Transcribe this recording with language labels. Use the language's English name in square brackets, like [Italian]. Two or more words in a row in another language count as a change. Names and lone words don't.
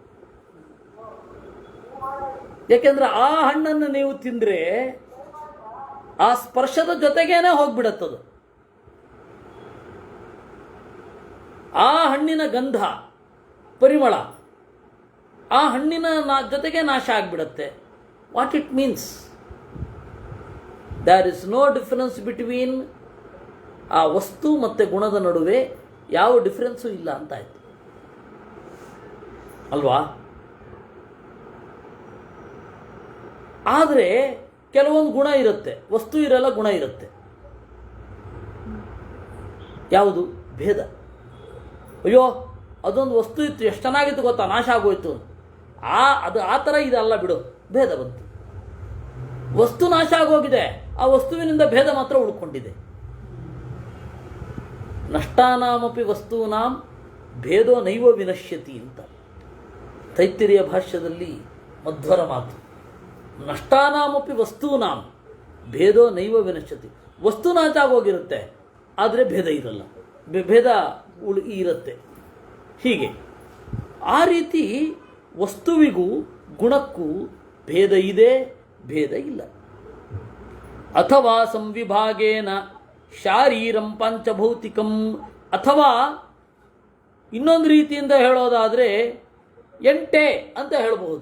[Kannada] ಯಾಕೆಂದ್ರೆ ಆ ಹಣ್ಣನ್ನು ನೀವು ತಿಂದರೆ ಆ ಸ್ಪರ್ಶದ ಜೊತೆಗೇನೆ ಹೋಗ್ಬಿಡತ್ತದು. ಆ ಹಣ್ಣಿನ ಗಂಧ, ಪರಿಮಳ ಆ ಹಣ್ಣಿನ ಜೊತೆಗೆ ನಾಶ ಆಗಿಬಿಡತ್ತೆ. [English] What it means? There is no difference between [Kannada] ಆ ವಸ್ತು ಮತ್ತು ಗುಣದ ನಡುವೆ ಯಾವ ಡಿಫರೆನ್ಸು ಇಲ್ಲ ಅಂತಾಯ್ತು ಅಲ್ವಾ? ಆದರೆ ಕೆಲವೊಂದು ಗುಣ ಇರುತ್ತೆ, ವಸ್ತು ಇರಲ್ಲ, ಗುಣ ಇರುತ್ತೆ. ಯಾವುದು? ಭೇದ. ಅಯ್ಯೋ ಅದೊಂದು ವಸ್ತು ಇತ್ತು, ಎಷ್ಟು ಚೆನ್ನಾಗಿತ್ತು ಗೊತ್ತಾ, ನಾಶ ಆಗೋಯ್ತು. ಅದು ಆ ಥರ ಇದಲ್ಲ ಬಿಡು, ಭೇದ ಬಂತು. ವಸ್ತು ನಾಶ ಆಗೋಗಿದೆ, ಆ ವಸ್ತುವಿನಿಂದ ಭೇದ ಮಾತ್ರ ಉಳ್ಕೊಂಡಿದೆ. [Sanskrit] ನಷ್ಟಾನಾಮಪಿ ವಸ್ತೂನಾಂ ಭೇದೋ ನೈವ ವಿನಶ್ಯತಿ [Kannada] ಅಂತ ತೈತ್ತಿರಿಯ ಭಾಷ್ಯದಲ್ಲಿ ಮಧ್ವರ ಮಾತು. [Sanskrit] ನಷ್ಟಾನಾಮಪಿ ವಸ್ತೂನಾಂ ಭೇದೋ ನೈವ ವಿನಶ್ಯತಿ. [Kannada] ವಸ್ತು ನಾಶ ಆಗೋಗಿರುತ್ತೆ, ಆದರೆ ಭೇದ ಇರಲ್ಲ, ಭೇದ ಇರುತ್ತೆ. ಹೀಗೆ ಆ ರೀತಿ ವಸ್ತುವಿಗೂ ಗುಣಕ್ಕೂ ಭೇದ ಇದೆ, ಭೇದ ಇಲ್ಲ. ಅಥವಾ [Sanskrit] ಸಂವಿಭಾಗೇನ ಶಾರೀರಂ ಪಂಚಭೌತಿಕಂ, [Kannada] ಅಥವಾ ಇನ್ನೊಂದು ರೀತಿಯಿಂದ ಹೇಳೋದಾದರೆ 8 ಅಂತ ಹೇಳಬಹುದು.